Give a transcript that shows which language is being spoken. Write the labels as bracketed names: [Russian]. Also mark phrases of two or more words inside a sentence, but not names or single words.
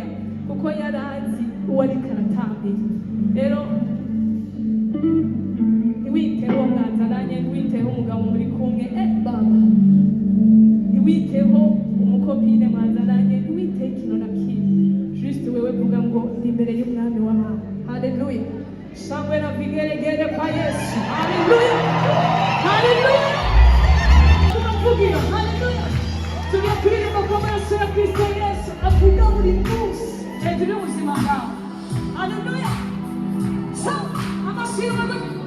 [Rundi] Kuko yarazi uwo ari karatambira. Rero ntiwiteho mwazananye, ntiwiteho umugabo muri kumwe, baba ntiwiteho umukopine mwazananye, ntiwiteho ikintu na kimwe. Juste wewe vuga ngo ndi imbere y'umwami w'amahoro. [Swahili] Haleluya. Sangwe na vigelegele kwa Yesu. Haleluya. [Rundi] Haleluya. Tunavugira. Haleluya. Tunakwiririmba ko amaraso ya Kristo Yesu avuga buri munsi hejuru y'ubuzima bwawe. Haleluya. Amashyi y'Imana.